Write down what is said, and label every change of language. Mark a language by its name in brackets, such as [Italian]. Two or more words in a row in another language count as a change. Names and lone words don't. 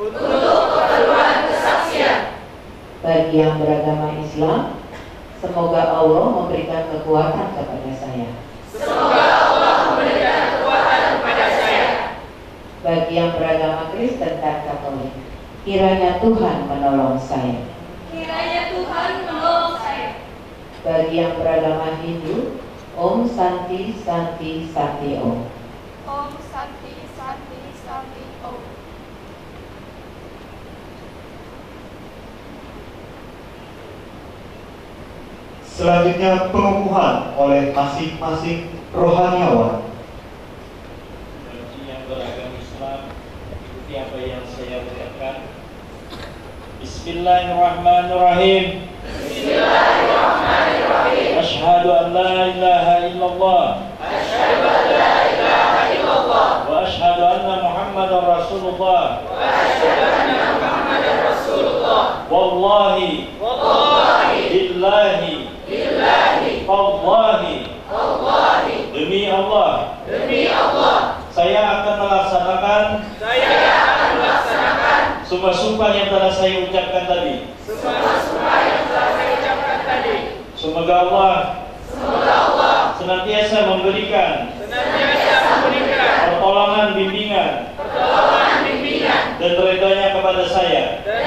[Indonesian] Bagi yang beragama Islam, semoga Allah memberikan kekuatan kepada saya. Bagi yang beragama Kristen dan Katolik, kiranya Tuhan menolong saya. Bagi yang beragama Hindu, [Sanskrit] Om Santi Santi Santi Om. Om Santi Santi Santi Om. [Indonesian] Selanjutnya pengukuhan oleh masing-masing rohaniawan. Bagi yang beragama Islam, ikuti apa yang saya ucapkan. [Arabic] بسم الله الرحمن الرحيم. أشهد أن لا إله إلا الله. وأشهد أن محمدا رسول الله. Wallahi. بالله. والله. [Indonesian] Demi Allah. Saya akan melaksanakan sumpah-sumpah yang telah saya ucapkan tadi. Semoga Allah senantiasa memberikan pertolongan, bimbingan dan ridhonya kepada saya.